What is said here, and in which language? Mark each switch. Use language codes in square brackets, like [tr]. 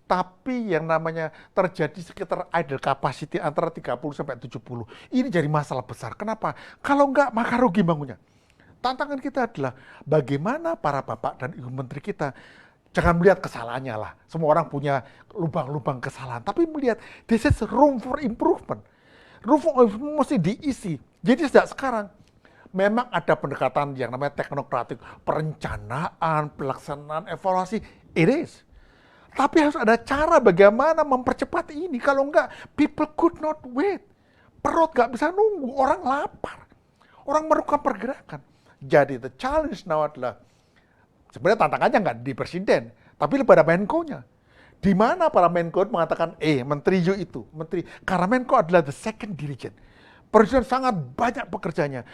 [id] Tapi yang namanya terjadi sekitar idle capacity antara 30 sampai 70. Ini jadi masalah besar. Kenapa? Kalau enggak maka rugi bangunnya. Tantangan kita adalah bagaimana para bapak dan ibu menteri kita jangan melihat kesalahannya lah. Semua orang punya lubang-lubang kesalahan. [en] Tapi melihat this is room for improvement. Room for improvement mesti diisi. [id] Jadi sejak sekarang memang ada pendekatan yang namanya teknokratik. Perencanaan, pelaksanaan, evaluasi. It is. Tapi harus ada cara bagaimana mempercepat ini. [en] Kalau enggak, people could not wait. [id] Perut nggak bisa nunggu, orang lapar. Orang memerlukan pergerakan. Jadi the challenge now adalah sebenarnya tantangannya nggak di presiden, tapi pada Menko-nya. Di mana para Menko mengatakan, menteri you itu, menteri. Karena Menko adalah the second dirigent. Presiden sangat banyak pekerjaannya.